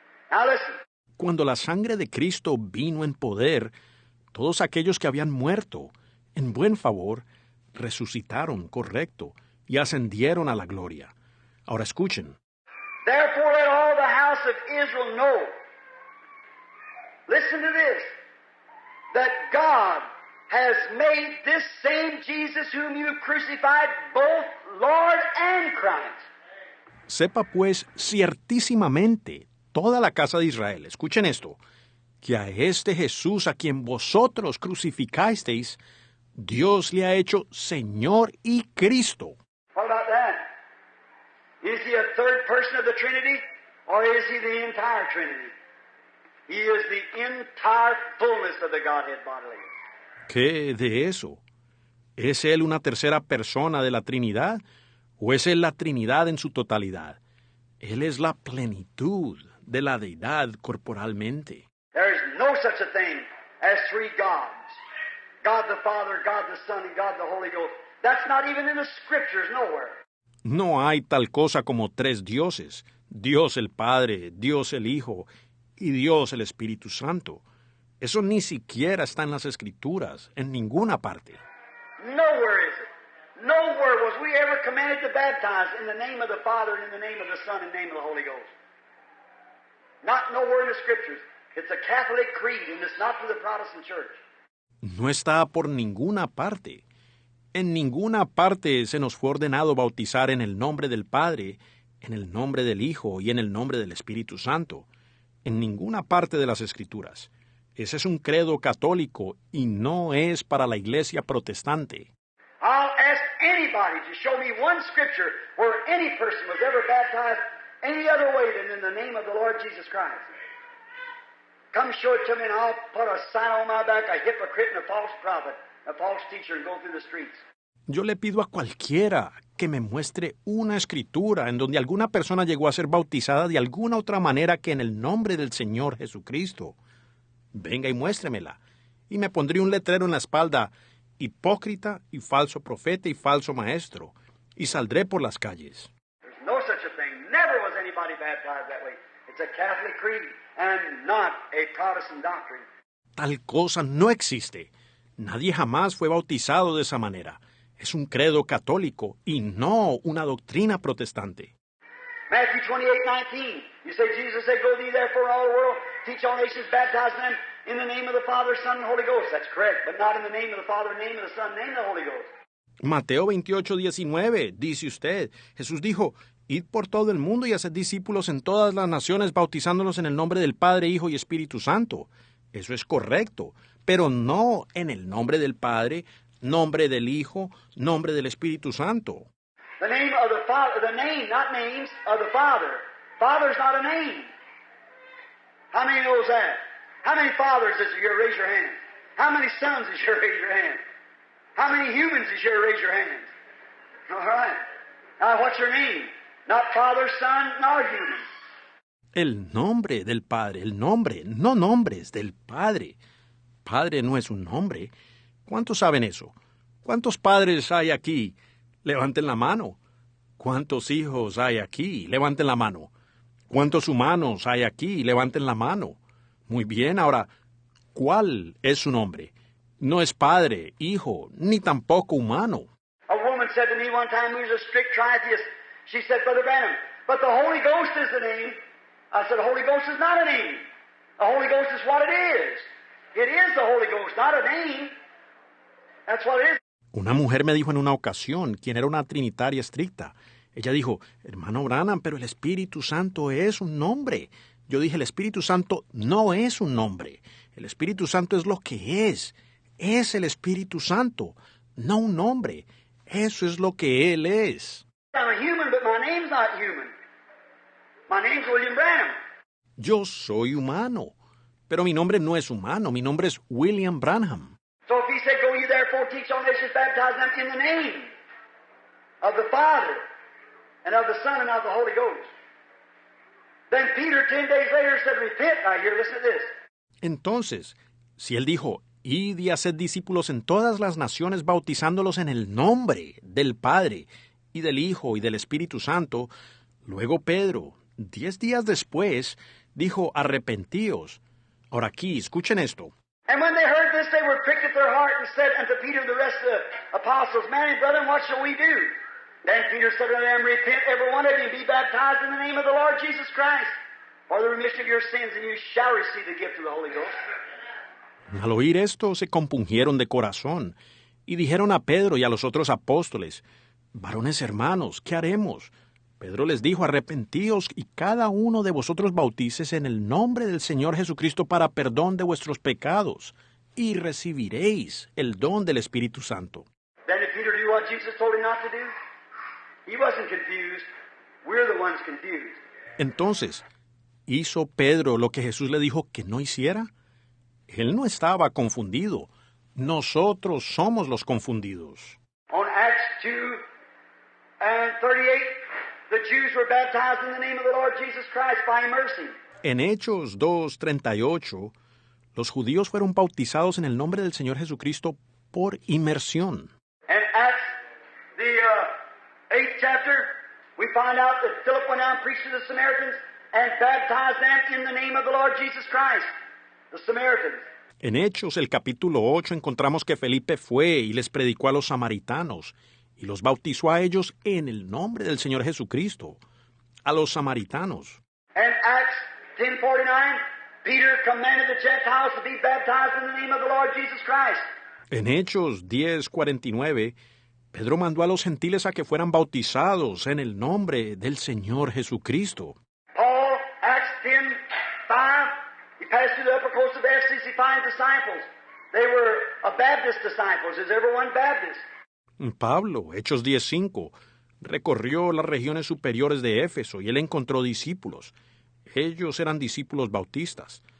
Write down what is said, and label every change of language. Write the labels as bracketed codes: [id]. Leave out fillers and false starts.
[en] Now listen. [es] Cuando la sangre de Cristo vino en poder, todos aquellos que habían muerto, en buen favor, resucitaron, correcto, y ascendieron a la gloria. Ahora escuchen. [en] Therefore let all the house of Israel know, listen to this, that God has made this same Jesus whom you crucified both Lord and Christ. [es] Sepa pues ciertísimamente toda la casa de Israel, escuchen esto, que a este Jesús a quien vosotros crucificasteis, Dios le ha hecho Señor y Cristo. [en] What about that? Is he a third person of the Trinity, or is he the entire Trinity? He is the entire fullness of the Godhead bodily. [es] ¿Qué de eso? ¿Es Él una tercera persona de la Trinidad o es Él la Trinidad en su totalidad? Él es la plenitud de la deidad corporalmente. [en] There is no such a thing as three gods. God the Father, God the Son, and God the Holy Ghost. That's not even in the Scriptures nowhere. [es] No hay tal cosa como tres dioses, Dios el Padre, Dios el Hijo y Dios el Espíritu Santo. Eso ni siquiera está en las Escrituras, en ninguna parte. [en] Nowhere is it. Nowhere was we ever commanded to baptize in the name of the Father and in the name of the Son and in the name of the Holy Ghost. Not nowhere in the Scriptures. It's a Catholic creed and it's not for the Protestant Church. [es] No está por ninguna parte. En ninguna parte se nos fue ordenado bautizar en el nombre del Padre, en el nombre del Hijo y en el nombre del Espíritu Santo. En ninguna parte de las Escrituras. Ese es un credo católico y no es para la iglesia protestante. [en] I'll ask anybody to show me one Scripture where any person was ever baptized any other way than in the name of the Lord Jesus Christ. Come show it to me and I'll put a sign on my back, a hypocrite and a false prophet, a false teacher, and go through the streets. [es] Yo le pido a cualquiera que me muestre una escritura en donde alguna persona llegó a ser bautizada de alguna otra manera que en el nombre del Señor Jesucristo. Venga y muéstremela. Y me pondré un letrero en la espalda, hipócrita y falso profeta y falso maestro, y saldré por las calles. [en] There's no such a thing. Never was anybody baptized that way. It's a Catholic creed and not a Protestant doctrine. [es] Tal cosa no existe. Nadie jamás fue bautizado de esa manera. Es un credo católico y no una doctrina protestante. [en] Matthew 28:19. You say, Jesus said, Go thee therefore all the world, teach all nations, baptize them in the name of the Father, Son, and Holy Ghost. That's correct, but not in the name of the Father, name of the Son, name of the Holy Ghost. [es] Mateo 28:19, dice usted. Jesús dijo, id por todo el mundo y haced discípulos en todas las naciones, bautizándolos en el nombre del Padre, Hijo y Espíritu Santo. Eso es correcto, pero no en el nombre del Padre, nombre del Hijo, nombre del Espíritu Santo. [en] The name of the Father, the name, not names, of the Father. Father's not a name. How many knows that? How many fathers is here? Raise your hand. How many sons is here? Raise your hand. How many humans is here? Raise your hands. All right. Now, what's your name? Not Father, Son, nor human. [es] El nombre del Padre, el nombre, no nombres del Padre. Padre no es un nombre. ¿Cuántos saben eso? ¿Cuántos padres hay aquí? Levanten la mano. ¿Cuántos hijos hay aquí? Levanten la mano. ¿Cuántos humanos hay aquí? Levanten la mano. Muy bien, ahora, ¿cuál es su nombre? No es padre, hijo, ni tampoco humano. [en] A woman said to me one time, who was a strict tritheist, she said, Brother Branham, but the Holy Ghost is the name. I said, the Holy Ghost is not a name. The Holy Ghost is what it is. It is the Holy Ghost, not a name. That's what it is. [es] Una mujer me dijo en una ocasión, quien era una trinitaria estricta. Ella dijo, hermano Branham, pero el Espíritu Santo es un nombre. Yo dije, el Espíritu Santo no es un nombre. El Espíritu Santo es lo que es. Es el Espíritu Santo, no un nombre. Eso es lo que Él es. [en] I'm a human, but my name's not human. My name's William Branham. [es] Yo soy humano, pero mi nombre no es humano. Mi nombre es William Branham. [en] So if he said, go ye therefore teach all nations, baptizing them in the name of the Father and of the Son and of the Holy Ghost. Then Peter 10 days later said, repent. Now here, listen to this. [es] Entonces, si Él dijo, id y haced discípulos en todas las naciones, bautizándolos en el nombre del Padre y del Hijo y del Espíritu Santo, luego Pedro, 10 días después, dijo, arrepentíos. Ahora aquí, escuchen esto. [en] And when they heard this, they were pricked at their heart and said unto Peter and the rest of the apostles, Man and brethren, what shall we do? Then Peter said unto them, Repent every one of you, and be baptized in the name of the Lord Jesus Christ, for the remission of your sins, and you shall receive the gift of the Holy Ghost. [es] Al oír esto, se compungieron de corazón, y dijeron a Pedro y a los otros apóstoles, Varones hermanos, ¿qué haremos? Pedro les dijo, arrepentíos y cada uno de vosotros bautícese en el nombre del Señor Jesucristo para perdón de vuestros pecados, y recibiréis el don del Espíritu Santo. [en] Then did Peter do what Jesus told him not to do? He wasn't confused. We're the ones confused. [es] Entonces, ¿hizo Pedro lo que Jesús le dijo que no hiciera? Él no estaba confundido. Nosotros somos los confundidos. [en] On Acts 2 and 38, the Jews were baptized in the name of the Lord Jesus Christ by immersing. [es] En Hechos 2:38, los judíos fueron bautizados en el nombre del Señor Jesucristo por inmersión. [en] And Acts, the 8th chapter, we find out that Philip went out and preached to the Samaritans and baptized them in the name of the Lord Jesus Christ, the Samaritans. [es] En Hechos, el capítulo 8, encontramos que Felipe fue y les predicó a los samaritanos y los bautizó a ellos en el nombre del Señor Jesucristo, a los samaritanos. [en] And Acts 10:49, Peter commanded the Gentiles to be baptized in the name of the Lord Jesus Christ. [es] En Hechos 10:49, Pedro mandó a los gentiles a que fueran bautizados en el nombre del Señor Jesucristo. [en] Paul, Acts 10:5, he passed through the upper coast of Ephesus, he found disciples. They were Baptist disciples. Is everyone Baptist? [es] Pablo, Hechos 10:5, recorrió las regiones superiores de Éfeso y él encontró discípulos. Ellos eran discípulos bautistas.